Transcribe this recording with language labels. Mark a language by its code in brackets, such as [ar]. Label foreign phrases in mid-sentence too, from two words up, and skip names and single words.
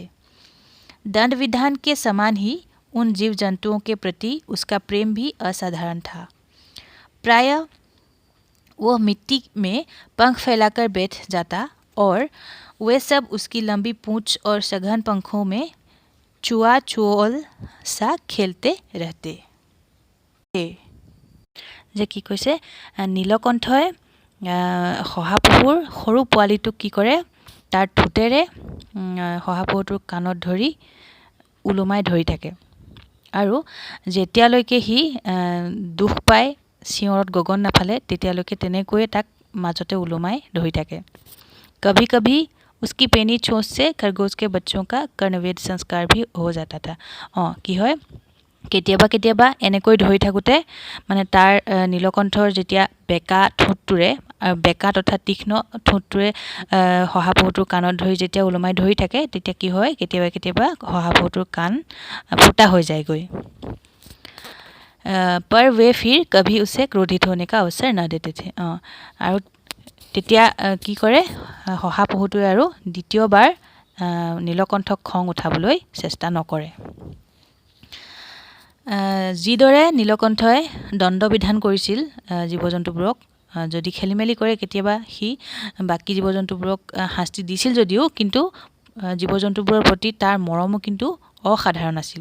[hi] दंड विधान के समान ही उन जीव जंतुओं के प्रति उसका प्रेम भी असाधारण था। प्रायः वह मिट्टी में पंख फैलाकर बैठ जाता और वे सब उसकी लंबी पूंछ और सघन पंखों में चुआ चुओल सा खेलते रहते। [as] যে কি কৈছে, নীলকণ্ঠই শহাপহুৰ সৰু পোৱালিটোক কি কৰে, তাৰ ঠোঁটেৰে শহাপহুটোৰ কাণত ধৰি ওলোমাই ধৰি থাকে আৰু যেতিয়ালৈকে সি দুখ পায় চিঞৰত গগন নাফালে তেতিয়ালৈকে তেনেকৈয়ে তাক মাজতে ওলোমাই ধৰি থাকে। [hi] कभी कभी उसकी पेनी चोंच से खरगोश के बच्चों का कर्णवेद संस्कार भी हो जाता था। [as] কি হয় কেতিয়াবা কেতিয়াবা এনেকৈ ধৰি থাকোঁতে মানে তাৰ নীলকণ্ঠৰ যেতিয়া বেকা ঠোঁটটোৰে বেকা তথা তীক্ষ্ণ ঠোঁটটোৰে শহাপহুটোৰ কাণত ধৰি যেতিয়া ওলমাই ধৰি থাকে তেতিয়া কি হয় কেতিয়াবা কেতিয়াবা শহাপহুটোৰ কাণ ফুটা হৈ যায়গৈ। [hi] पर वे फिर कभी उसे क्रोधित होने का अवसर न देते थे। [as] আৰু তেতিয়া কি কৰে শহাপহুটোৱে আৰু দ্বিতীয়বাৰ নীলকণ্ঠক খং উঠাবলৈ চেষ্টা নকৰে। যিদৰে নীলকণ্ঠই দণ্ডবিধান কৰিছিল জীৱ জন্তুবোৰক, যদি খেলি মেলি কৰে কেতিয়াবা সি বাকী জীৱ জন্তুবোৰক শাস্তি দিছিল যদিও কিন্তু জীৱ জন্তুবোৰৰ প্ৰতি তাৰ মৰমো কিন্তু অসাধাৰণ আছিল।